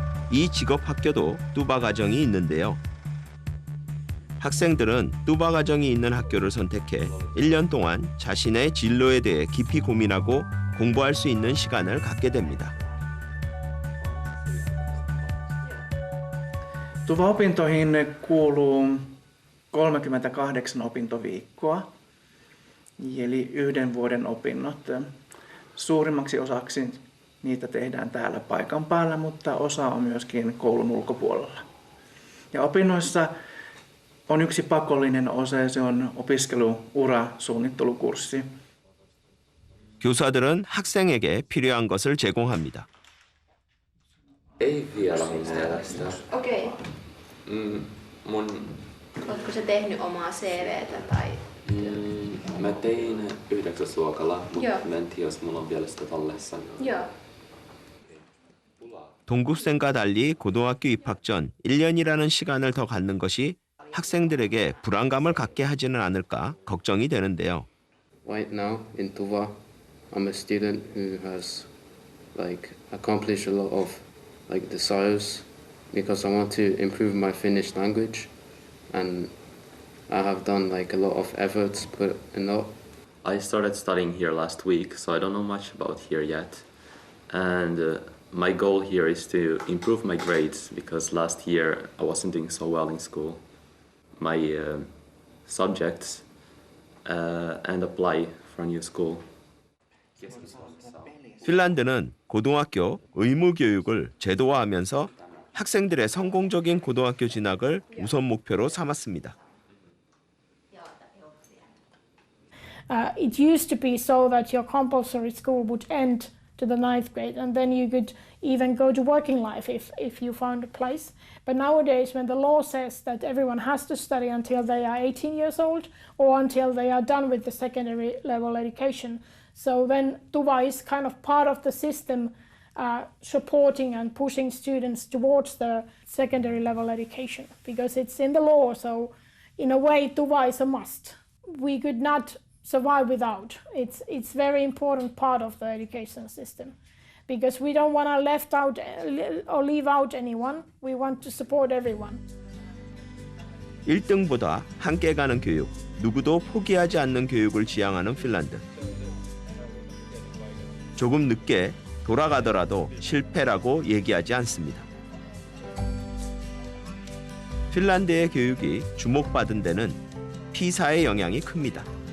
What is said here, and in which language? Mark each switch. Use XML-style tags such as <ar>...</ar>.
<ko>이 직업 학교도 뚜바 과정이 있는데요. 학생들은 뚜바 과정이 있는 학교를 선택해 1년 동안 자신의 진로에 대해 깊이 고민하고 공부할 수 있는 시간을 갖게 됩니다.</ko> <fi>TUVA-opintoihin kuuluu 38 opintoviikkoa, eli 1 vuoden opinnot. Suurimmaksi osaksi niitä tehdään täällä paikan päällä, mutta osa on myöskin koulun ulkopuolella. Ja opinnoissa on yksi pakollinen osa, se on opiskelu-urasuunnittelukurssi.</fi> <ko>교사들은 학생에게 필요한 것을 제공합니다.</ko> <fi>Ei vielä mun mielestä. Okei. Mun... Oletko se tehnyt omaa CVtä tai? Mä tein 9. luokalla, mutta Joo. mä en tiedä, jos mulla on vielä sitä tallessa. Joo.</fi> <ko>동급생과 달리 고등학교 입학 전 1년이라는 시간을 더 갖는 것이 학생들에게 불안감을 갖게 하지는 않을까 걱정이 되는데요.</ko> <en>Right now in TUVA, I'm a student who has accomplished a lot of desires because I want to improve my Finnish language, and I have done a lot of efforts put in that. I started studying here last week, so I don't know much about here yet. And my goal here is to improve my grades because last year I wasn't doing so well in school. My subjects and apply for a new school.</en> <ko>핀란드는 고등학교 의무 교육을 제도화하면서 학생들의 성공적인 고등학교 진학을 우선 목표로 삼았습니다.</ko> <en>It used to be so that your compulsory school would end to the 9th grade and then you could even go to working life if you found a place. But nowadays when the law says that everyone has to study until they are 18 years old or until they are done with the secondary level education, so then TUVA is kind of part of the system supporting and pushing students towards the secondary level education because it's in the law, so in a way TUVA is a must. We could not survive without. It's very important part of the education system because we don't want to left out or leave out anyone. We want to support everyone.</en> <ko>1등보다 함께 가는 교육, 누구도 포기하지 않는 교육을 지향하는 핀란드. 조금 늦게 돌아가더라도 실패라고 얘기하지 않습니다. 핀란드의 교육이 주목받은 데는 피사의 영향이 큽니다.</ko>